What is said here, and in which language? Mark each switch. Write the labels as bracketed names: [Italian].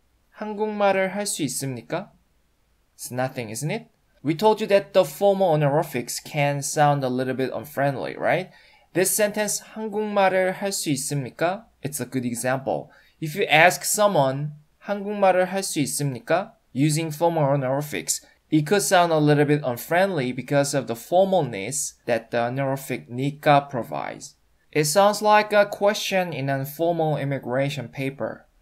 [Korean] 한국말을 할 수 있습니까? [English] It's nothing, isn't it? We told you that the formal honorifics can sound a little bit unfriendly, right? This sentence, [Korean] 한국말을 할 수 있습니까? [English] It's a good example. If you ask someone, [Korean] 한국말을 할 수 있습니까? [English] Using formal honorifics, it could sound a little bit unfriendly because of the formalness that the honorific 니까 provides. It sounds like a question in an formal immigration paper.